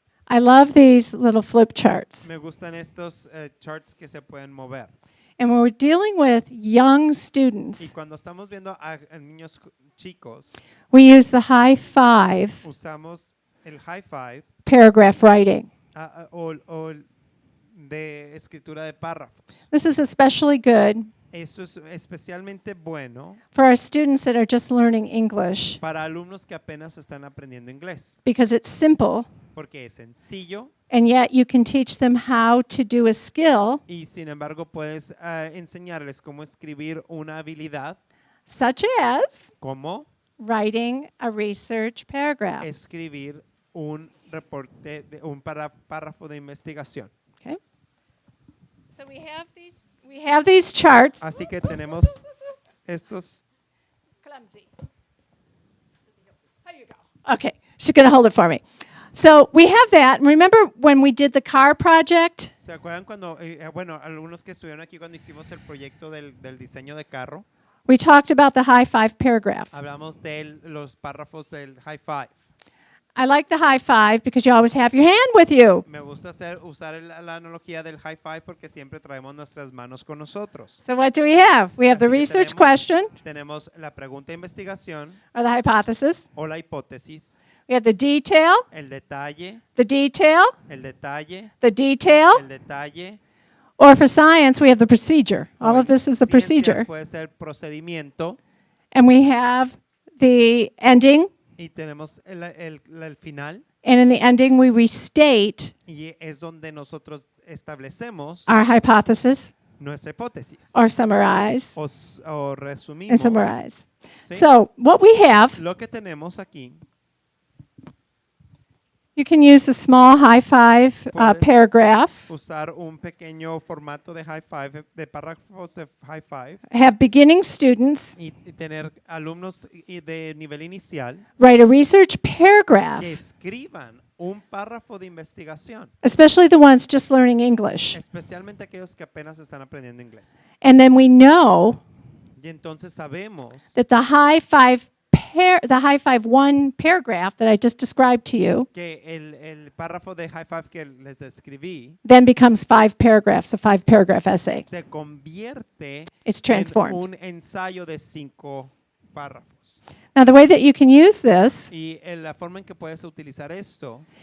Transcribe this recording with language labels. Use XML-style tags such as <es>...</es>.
<en>I love these little flip charts.</en> <es>Me gustan estos charts que se pueden mover.</es> <en>And when we're dealing with young</en> <es>Y</es> <en>students,</en> <es>cuando estamos viendo a niños chicos,</es> <en>we use the high five</en> <es>usamos el high five</es> <en>paragraph writing.</en> <es>o de escritura de párrafos.</es> <en>This is especially good</en> <es>Esto es especialmente bueno</es> <en>for our students that are just learning English</en> <es>para alumnos que apenas están aprendiendo inglés,</es> <en>because it's simple,</en> <es>porque es sencillo</es> <en>and yet you can teach them how to do a skill</en> <es>y sin embargo puedes enseñarles cómo escribir una habilidad,</es> <en>such as</en> <es>como</es> <en>writing a research paragraph.</en> <es>escribir un reporte, un párrafo de investigación.</es> <en>Okay. So we have these charts.</en> <es>Así que tenemos estos.</es> <en>Clumsy. Here you go. Okay, she's going to hold it for me. So we have that. And remember when we did the car project?</en> <es>¿Se acuerdan cuando, bueno, algunos que estuvieron aquí cuando hicimos el proyecto del diseño de carro?</es> <en>We talked about the high five paragraph.</en> <es>Hablamos de los párrafos del high five.</es> <en>I like the high five because you always have your hand with you.</en> <es>Me gusta usar la analogía del high five porque siempre traemos nuestras manos con nosotros.</es> <en>So what do we have? We have the</en> <es>Así que</es> <en>research</en> <es>tenemos-</es> <en>question</en> <es>Tenemos la pregunta de investigación</es> <en>or the hypothesis.</en> <es>o la hipótesis,</es> <en>We have the detail,</en> <es>el detalle,</es> <en>the detail,</en> <es>el detalle,</es> <en>the detail,</en> <es>el detalle,</es> <en>Or for science, we have the procedure. All</en> <es>O</es> <en>of this</en> <es>en</es> <en>is the</en> <es>ciencias</es> <en>procedure.</en> <es>puede ser procedimiento</es> <en>And we have the ending.</en> <es>y tenemos el final</es> <en>And in the ending, we restate</en> <es>y es donde nosotros establecemos</es> <en>our hypothesis</en> <es>nuestra hipótesis</es> <en>or summarize</en> <es>o</es> <en>and</en> <es>resumimos.</es> <en>summarize.</en> <es>¿Sí?</es> <en>So what we have,</en> <es>Lo que tenemos aquí,</es> <en>you can use the small high five</en> <es>Puedes</es> <en>paragraph,</en> <es>usar un pequeño formato de high five, de párrafos de high five</es> <en>have beginning students</en> <es>y tener alumnos de nivel inicial</es> <en>write a research paragraph,</en> <es>que escriban un párrafo de investigación,</es> <en>especially the ones just learning English.</en> <es>especialmente aquellos que apenas están aprendiendo inglés.</es> <en>And then we know</en> <es>Y entonces sabemos</es> <en>that the high five one paragraph that I just described to you</en> <es>que el párrafo de high five que les describí</es> <en>then becomes 5 paragraphs, a 5-paragraph essay.</en> <es>se convierte</es> <en>It's</en> <es>en</es> <en>transformed.</en> <es>un ensayo de 5 párrafos.</es> <en>Now, the way that you can use this</en> <es>Y la forma en que puedes utilizar esto</es>